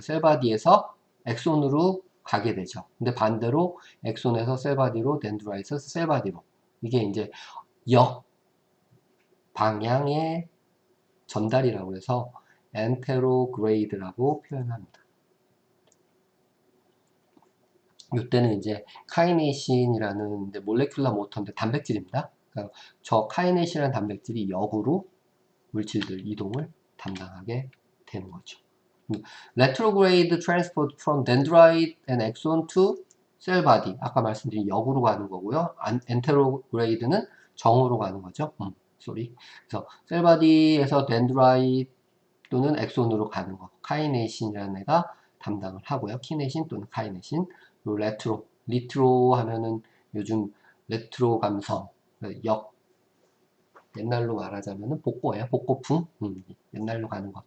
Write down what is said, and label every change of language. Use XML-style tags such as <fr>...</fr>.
<ko>셀바디에서 엑손으로 가게 되죠. 근데 반대로 엑손에서 셀바디로 dendrite에서 셀바디로 이게 이제 역 방향의 전달이라고 해서 엔테로그레이드라고 표현합니다. 이때는 이제 카이네신이라는 몰레큘러 모터인데 단백질입니다. 그러니까 저 카이네신이라는 단백질이 역으로 물질들 이동을 담당하게 되는 거죠.</ko> <en>Retrograde transport from dendrite and axon to cell body.</en> <ko>아까 말씀드린 역으로 가는 거고요. Anterograde는 정으로 가는 거죠. 쏘리. 그래서 셀 바디에서 dendrite 또는 엑손으로 가는 거. 카이네신이라는 애가 담당을 하고요. 키네신 또는 카이네신. 그리고 리트로 하면은 요즘 레트로 감성, 역, 옛날로 말하자면은 복고예요. 복고풍. 옛날로 가는 거.</ko>